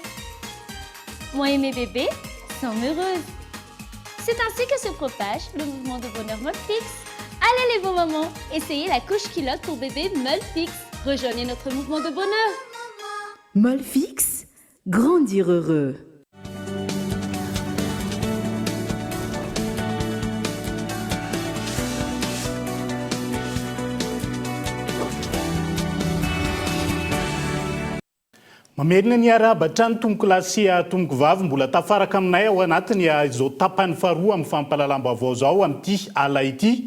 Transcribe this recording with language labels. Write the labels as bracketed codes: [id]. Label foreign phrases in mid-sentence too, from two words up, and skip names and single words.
[fr] Moi et mes bébés sommes heureuses. C'est ainsi que se propage le mouvement de bonheur molle fixe. Allez les beaux mamans, essayez la couche culotte pour bébé molle fixe. Rejoignez notre mouvement de bonheur. Molle fixe, grandir heureux. [mg] Mamerina ny arabatra ny tomboko lasy tomboko vavy mbola tafaraka aminay ao anatiny izao tapany faharoa amin'ny fampalalam-baovao zao amin'ity ala ity.